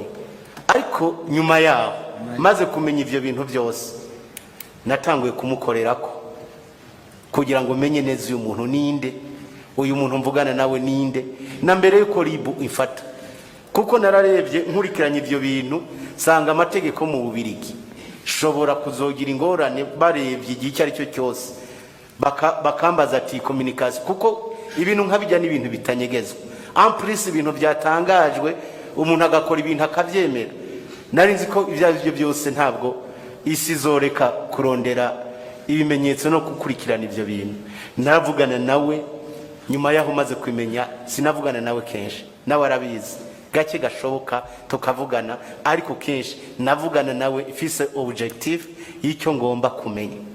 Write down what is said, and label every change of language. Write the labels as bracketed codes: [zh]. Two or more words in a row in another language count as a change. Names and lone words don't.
[rn] Ariko nyuma yaho maze kumenya ivyo bintu byose natanguye kumukorerako kugira ngo menye neza uyu muntu ninde, uyu muntu mvugana nawe ninde, na mbere yuko ribu ifata. Kuko nararebye nkurikiranye ivyo bintu sanga amategeko mu Bubirigi shobora kuzogira ingorane barebye igihe icyo ari cyo cyose bakambaza ati communication, kuko ibintu nkabijya n'ibintu bitanyegezwa. [fr] En plus [rn] ibintu byatangajwe umuntu agakora ibintu akavyemera. Nari nzi ko ibyo byose ntabwo isi zoreka kurondera ibimenyetso no gukurikirana ivyo bintu. Naravugana nawe nyuma yaho maze kwimenya, sinavugana nawe kenshi, nawe arabizi gake gashoboka tukavugana, ariko kenshi navugana nawe ifise objective y'icyo ngomba kumenya.